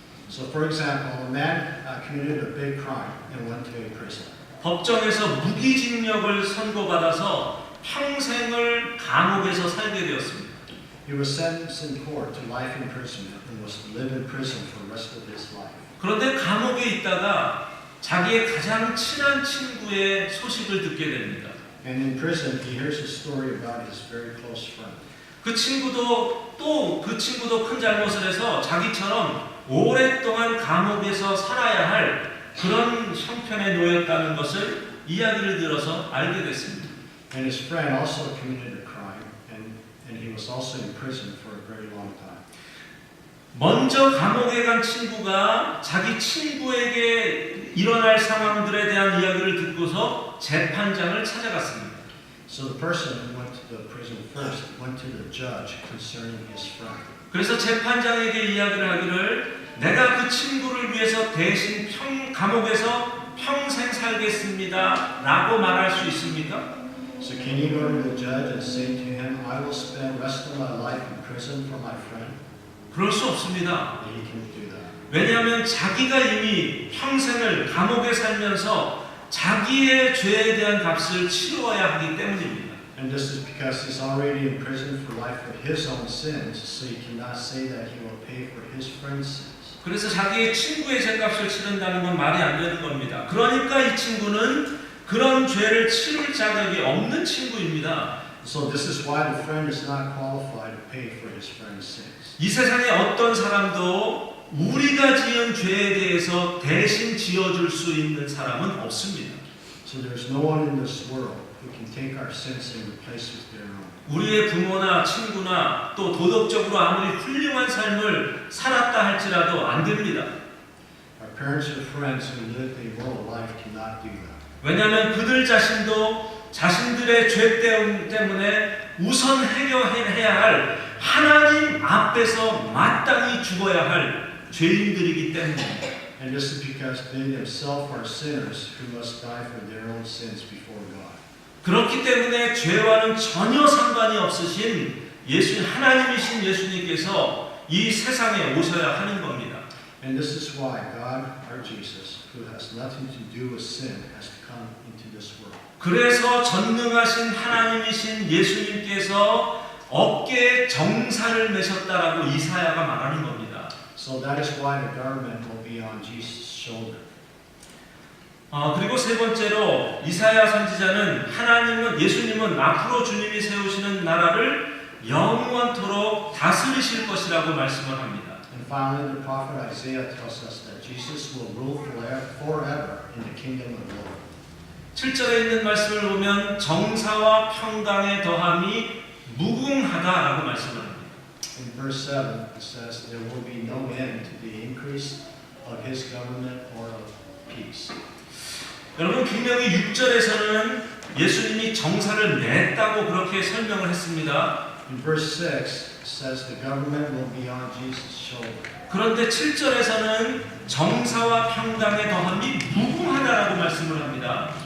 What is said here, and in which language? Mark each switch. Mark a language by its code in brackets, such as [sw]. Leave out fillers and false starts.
[en] So, for example, a man committed a big crime and went to a prison. [ko] 법정에서 무기징역을 선고받아서 평생을 감옥에서 살게 되었습니다. [en] He was sentenced in court to life imprisonment and was to live in prison for the rest of his life. [ko] 그런데 감옥에 있다가 자기의 가장 친한 친구의 소식을 듣게 됩니다. [en] And in prison, he hears a story about his very close friend. [ko] 그 친구도 큰 잘못을 해서 자기처럼 오랫동안 감옥에서 살아야 할 그런 형편에 놓였다는 것을 이야기를 들어서 알게 됐습니다. [en] And his friend also committed a crime, and he was also in prison for a very long time. [ko] 먼저 감옥에 간 친구가 자기 친구에게 일어날 상황들에 대한 이야기를 듣고서 재판장을 찾아갔습니다. [en] So the person who went to the prison first went to the judge concerning his friend. [ko] 그래서 재판장에게 이야기를 하기를 내가 그 친구를 위해서 대신 감옥에서 평생 살겠습니다 라고 말할 수 있습니까? [en] So can you go to the judge and say to him, I will spend the rest of my life in prison for my friend? [ko] 그럴 수 없습니다. [en] He can't do that. [ko] 왜냐하면 자기가 이미 평생을 감옥에 살면서 자기의 죄에 대한 값을 치루어야 하기 때문입니다. [en] And this is because he's already in prison for life for his own sins, so he cannot say that he will pay for his friend's sins. [ko] 그래서 자기의 친구의 죄값을 치른다는 건 말이 안 되는 겁니다. 그러니까 이 친구는 그런 죄를 치를 자격이 없는 친구입니다. [en] So this is why the friend is not qualified to pay for his friend's sins. [ko] 이 세상에 어떤 사람도 우리가 지은 죄에 대해서 대신 지어줄 수 있는 사람은 없습니다. [en] So there's no one in this world who can take our sins and replace with their own. [ko] 우리의 bu모나 친구나 또 도덕적으로 아무리 훌륭한 삶을 살았다 할지라도 안 됩니다. [en] Our parents or friends who lived a moral life cannot do that. [ko] 왜냐하면 그들 자신도 자신들의 죄 때문에 우선 해결해야 할 하나님 앞에서 마땅히 죽어야 할 죄인들이기 때문입니다. [en] And this is because they themselves are sinners who must die for their own sins before God. [ko] 그렇기 때문에 죄와는 전혀 상관이 없으신 하나님이신 예수님께서 이 세상에 오셔야 하는 겁니다. [en] And this is why God, our Jesus, who has nothing to do with sin, has to come into this world. [ko] 그래서 전능하신 하나님이신 예수님께서 어깨에 정사를 매셨다라고 이사야가 말하는 겁니다. [en] So that is why the government will be on Jesus' shoulder. [ko] 그리고 세 번째로 이사야 선지자는 예수님은 앞으로 주님이 세우시는 나라를 영원토록 다스리실 것이라고 말씀을 합니다. [en] And finally, the prophet Isaiah tells us that Jesus will rule forever in the kingdom of the Lord. [ko] 7절에 있는 말씀을 보면 정사와 평강의 더함이 무궁하다라고 말씀을 합니다. [en] In verse 7, it says, there will be no end to the increase of his government or of peace. [ko] 여러분 분명히 6절에서는 예수님이 정사를 냈다고 그렇게 설명을 했습니다. [en] In verse 6, it says the government will be on Jesus' shoulder. [ko] 그런데 7절에서는 정사와 평강의 더함이 무궁하다라고 말씀을 합니다.